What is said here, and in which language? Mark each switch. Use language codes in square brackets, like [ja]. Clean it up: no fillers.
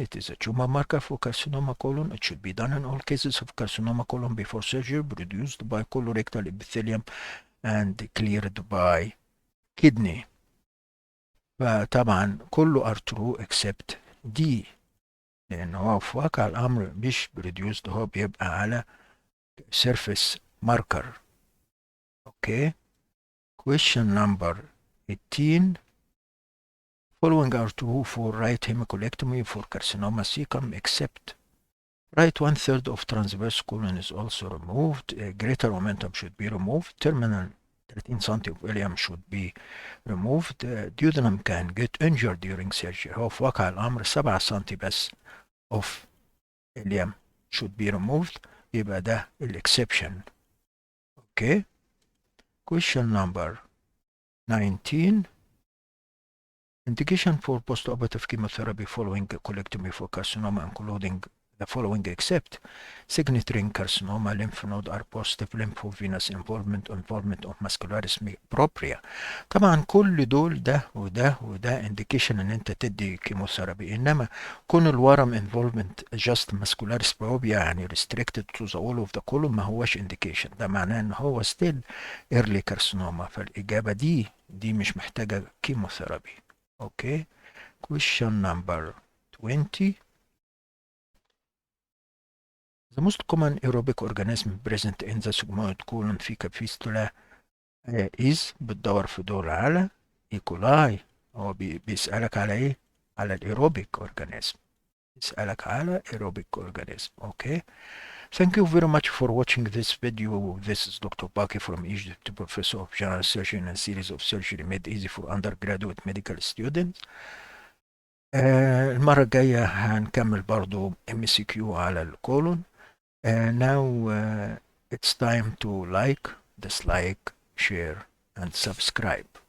[en] It is a tumor marker for carcinoma colon. It should be done in all cases of carcinoma colon before surgery, produced by colorectal epithelium and cleared by kidney. [ar] فطبعا كله [en] are true except D، [ar] لأن هو في واقع الأمر مش produced، هو بيبقى على [en] surface marker. Okay. Question number 18. Following are true for right hemicolectomy for carcinoma cecum except right 1/3 of transverse colon is also removed. Greater momentum should be removed. Terminal 13 cm of ileum should be removed. Duodenum can get injured during surgery. [ar] هو في واقع الأمر 7 سم بس [en] of ileum should be removed. [ar] يبقى ده exception. [en] Okay. Question number 19. Indication for postoperative chemotherapy following colectomy for carcinoma, including the following except signet ring carcinoma, lymph node are positive, lymphovenous involvement of muscularis propria. [ar] طبعا كل دول ده وده وده indication ان انت تدي كيموثيرابي، انما كون الورم [en] involvement just muscularis propria [ar] يعني [en] restricted to the wall of the colon [ar] ما هوش indication. ده معناه ان هو [en] still early carcinoma. [ar] فالاجابه دي مش محتاجه كيموثيرابي. [en] Okay. Question number 20. The most common aerobic organism present in the sigmoid colon fecal fistula is [ar] بتدور في دول على [en] E. coli. [ar] هو بيسألك على ايه؟ على الايروبيك organism. [en] بيسألك على aerobic organism. Okay. Thank you very much for watching this video. This is Dr. Baki from Egypt, Professor of General Surgery and series of surgery made easy for undergraduate medical students. [ar] المرة الجاية هنكمل برضو MCQ على الكولون. [en] Now it's time to like, dislike, share and subscribe.